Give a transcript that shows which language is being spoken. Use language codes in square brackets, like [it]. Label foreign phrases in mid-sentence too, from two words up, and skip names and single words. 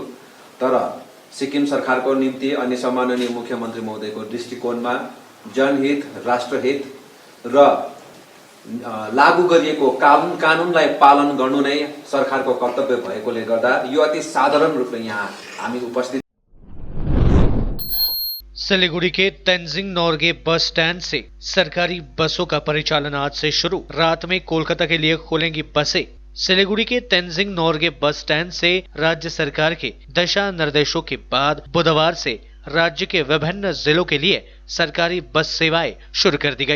[ne] तर सिक्किम सरकारको निम्ति अनि सम्माननीय मुख्यमन्त्री महोदयको दृष्टिकोणमा जनहित, राष्ट्रहित र लागू गरिएको कानुनलाई पालन गर्नु नै सरकारको कर्तव्य भएकोले गर्दा यो अति साधारण रूपले यहाँ हामी उपस्थित। [hi] सिलीगुड़ी के तेंजिंग नोर्गे बस स्टैंड से सरकारी बसों का परिचालन आज से शुरू। रात में कोलकाता के लिए खोलेंगी बसें। सिलीगुड़ी के तेंजिंग नोर्गे बस स्टैंड से राज्य सरकार के दिशा निर्देशों के बाद बुधवार से राज्य के विभिन्न जिलों के लिए सरकारी बस सेवाएं शुरू कर दी गई।